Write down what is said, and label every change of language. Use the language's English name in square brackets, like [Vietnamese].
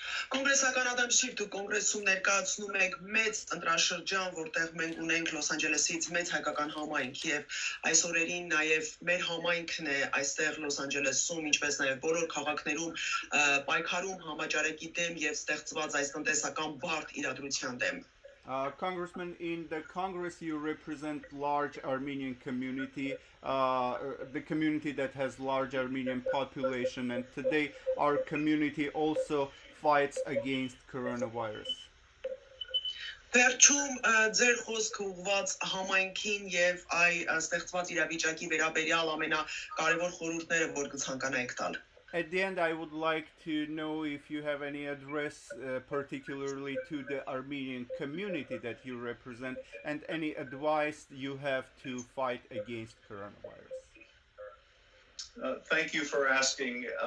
[Armenian] Կոնգրեսական Ադամ Շիֆ, դուք կոնգրեսում ներկայացնում եք մեծ ընտրաշրջան, որտեղ մենք ունենք Լոս Անջելեսից մեծ հայկական համայնք եւ այս օրերին նաեւ մեր համայնքն է այստեղ Լոս Անջելեսում, ինչպես նաեւ բոլոր քաղաքներում պայքարում համաճարակի դեմ եւ ստեղծված այս տնտեսական բարդ իրադրության դեմ։ [English] Congressman, in the Congress you represent large Armenian community, the community that has large Armenian population, and today our community also fights against coronavirus. [Armenian] Վերջում ձեր խոսքը ուղղված համայնքին եւ այ ստեղծված իրավիճակի վերաբերյալ ամենակարևոր խորհուրդները, որ կցանկանայիք տալ։ [English] At the end, I would like to know if you have any address particularly to the Armenian community that you represent and any advice you have to fight against coronavirus. Thank you for asking.